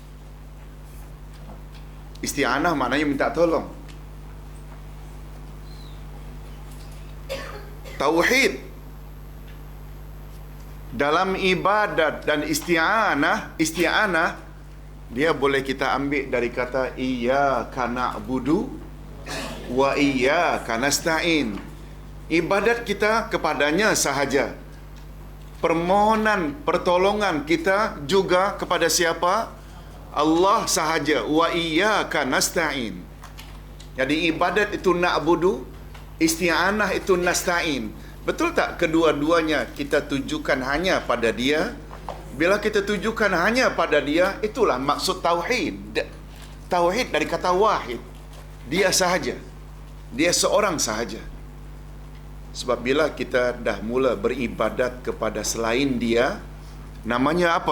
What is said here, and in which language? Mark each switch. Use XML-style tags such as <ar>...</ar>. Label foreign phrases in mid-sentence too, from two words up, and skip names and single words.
<ms>Isti'anah maknanya minta tolong. Tauhid dalam ibadat dan isti'anah dia boleh kita ambil dari kata</ms> <ar>إياك نعبد وإياك نستعين.</ar> <ms>Ibadat kita kepadanya sahaja. Permohonan pertolongan kita juga kepada siapa? Allah sahaja.</ms> <ar>وإياك نستعين.</ar> <ms>Jadi ibadat itu na'budu, isti'anah itu nasta'in. Betul tak kedua-duanya kita tujukan hanya pada dia? Bila kita tujukan hanya pada dia, itulah maksud tauhid. Tauhid dari kata wahid. Dia sahaja. Dia seorang sahaja. Sebab bila kita dah mula beribadat kepada selain dia, namanya apa?</ms>